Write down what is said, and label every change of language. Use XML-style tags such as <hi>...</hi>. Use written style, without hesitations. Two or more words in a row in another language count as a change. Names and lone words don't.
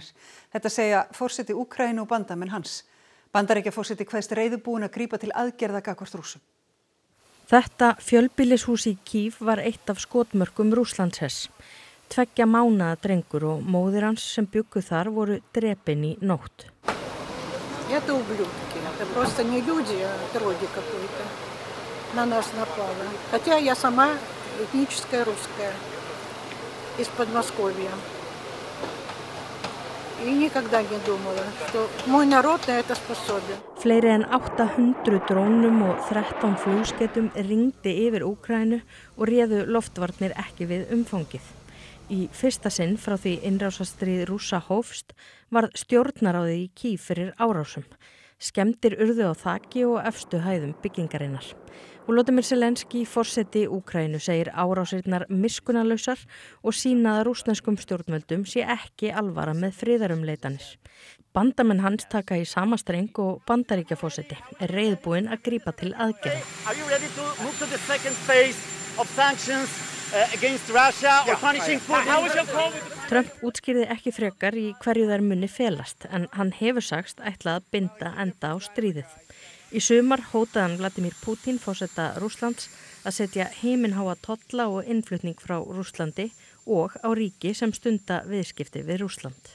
<is>Þetta segja forseti Úkraínu og bandamenn hans. Bandaríkjaforseti kveðst reiðubúinn að grípa til aðgerða gagnvart Rússum. Þetta fjölbýlishús í Kív var eitt af skotmörkum Rússlandshers. 2 mánaða drengur og móðir hans sem bjuggu þar voru drepin í nótt.</is> <ru>Это ублюдки. Это просто не люди, а отродье какое-то. На нас напало. Хотя я сама этническая русская из Подмосковья. И никогда не думала, что мой народ на это способен.</ru> <is>Fleiri en 800 drónum og 13 flugsketum ringdi yfir Úkraínu og réðu loftvarnir ekki við umfangið. Í fyrsta sinn frá því innrásarstríð Rússa hófst varð stjórnarráðið í Kív fyrir árásum. Skemmdir urðu á þaki og efstu hæðum byggingarinnar. Volodymyr Zelenský, forseti Úkraínu, segir árásirnar miskunnarlausar og sýna að rússneskum stjórnvöldum sé ekki alvara með friðarumleitanir. Bandamenn hans taka í sama streng og Bandaríkjaforseti reiðbúinn að grípa til aðgerða.</is> <en>Are you ready to move to the second phase of sanctions against Russia or punishing Putin?</en> <is>Trump útskýrði ekki frekar í hverju þær muni felast, en hann hefur sagst ætlað að binda enda á stríðið. Í sumar hótaði hann Vladimir Putin, forseta Rússlands, að setja himinháa tolla og innflutning frá Rússlandi og á ríki sem stunda viðskipti við Rússland.</is>